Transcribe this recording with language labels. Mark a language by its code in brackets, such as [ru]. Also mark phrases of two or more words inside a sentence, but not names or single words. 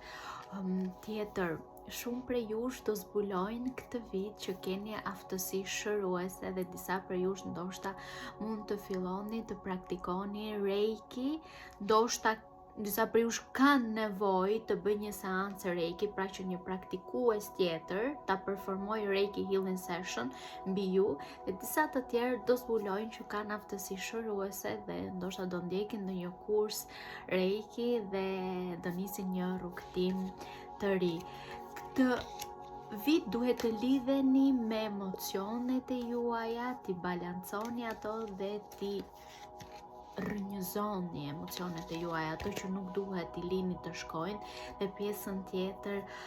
[sq] Tjetër, shumë prej jush do zbulojnë këtë vit që keni aftësi shëruese dhe disa prej jush ndoshta mund të filloni të praktikoni reiki, ndoshta disa prej jush kanë nevojë të bëjnë një seancë reiki, pra që një praktikues tjetër ta performoj [en] reiki healing session [sq] mbi ju, dhe disa të tjerë do zbulojnë që kanë aftësi shëruese dhe ndoshta do ndjekin ndonjë kurs reiki dhe do nisin një rrugtim të ri. Këtë vit duhet të lidheni me emocionet e juaja, t'i balanconi ato dhe t'i rrënjëzoni emocionet e juaja, ato që nuk duhet t'i lini të shkojnë, dhe pjesën tjetër